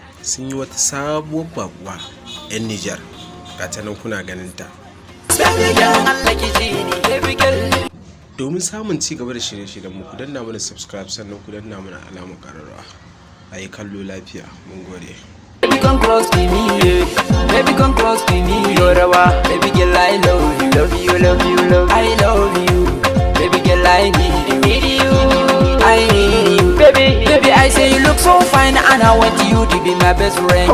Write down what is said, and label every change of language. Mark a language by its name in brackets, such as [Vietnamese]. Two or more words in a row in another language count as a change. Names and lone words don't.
[Hausa] Sun yi wata sabuwar bakuwa 'yan Nijar. Gata nan kuna ganin ta. Domin samun ci gaba da shirye-shiryen mu, ku danna mana subscribe sannan ku danna mana alamar ƙararrawa. Ayi kallo lafiya. Mun gode. [English] Baby come close to me, baby come close to me, baby girl I love you, love you, love you, love you. I love you, baby girl I need you, I need you, baby I say you look so fine and I want you to be my best friend.